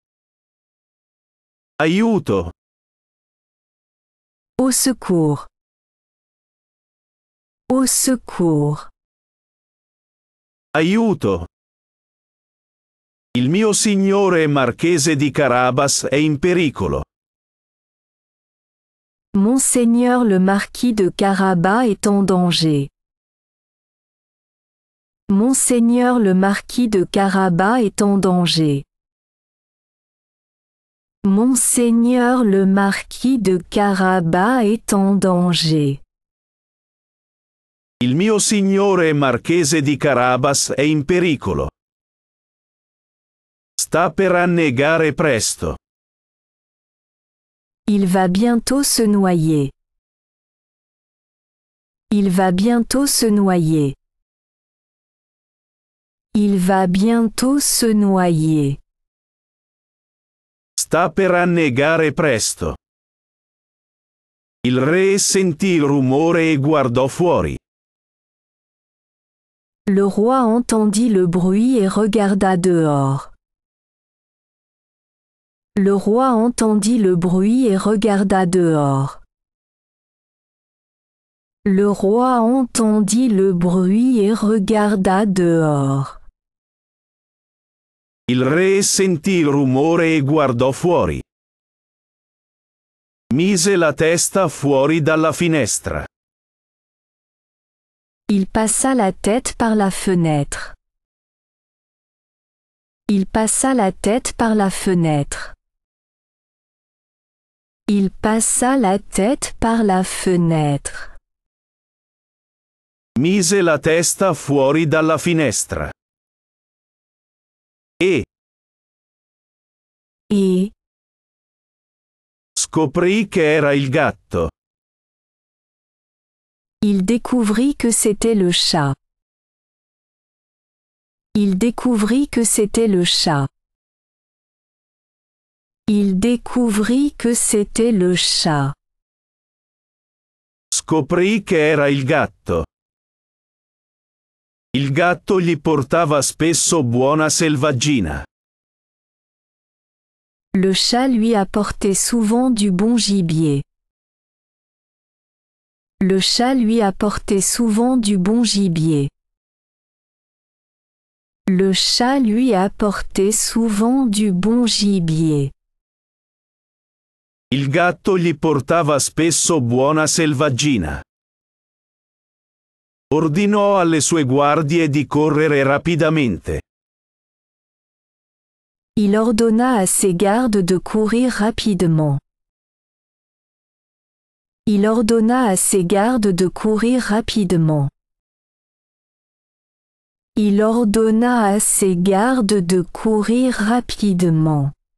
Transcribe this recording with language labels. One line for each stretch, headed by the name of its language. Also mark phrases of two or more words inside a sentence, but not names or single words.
Italian: Aiuto!
French: Au secours! Au secours!
Italian: Aiuto! Il mio signore marchese di Carabas è in pericolo.
French: Monseigneur le marquis de Carabas est en danger. Monseigneur le marquis de Carabas est en danger. Monseigneur le marquis de Carabas est en danger.
Italian: Il mio signore marchese di Carabas è in pericolo. Sta per annegare presto.
French: Il va bientôt se noyer. Il va bientôt se noyer. Il va bientôt se noyer.
Italian: Sta per annegare presto. Il re sentì il rumore e guardò fuori.
French: Le roi entendit le bruit et regarda dehors. Le roi entendit le bruit et regarda dehors. Le roi entendit le bruit et regarda dehors.
Italian: Il re sentì il rumore e guardò fuori. Mise la testa fuori dalla finestra.
French: Il passa la tête par la fenêtre. Il passa la tête par la fenêtre. Il passa la tête par la fenêtre.
Italian: Mise la testa fuori dalla finestra. E scoprì che era il gatto.
French: Il découvrit que c'était le chat. Il découvrit que c'était le chat. Il découvrit que c'était le chat.
Italian: Scoprì che era il gatto. Il gatto gli portava spesso buona selvaggina.
French: Le chat lui apportait souvent du bon gibier. Le chat lui apportait souvent du bon gibier. Le chat lui apportait souvent du bon gibier.
Italian: Il gatto gli portava spesso buona selvaggina. Ordinò alle sue guardie di correre rapidamente.
French: Il ordonna à ses gardes de courir rapidement. Il ordonna à ses gardes de courir rapidement. Il ordonna à ses gardes de courir rapidement.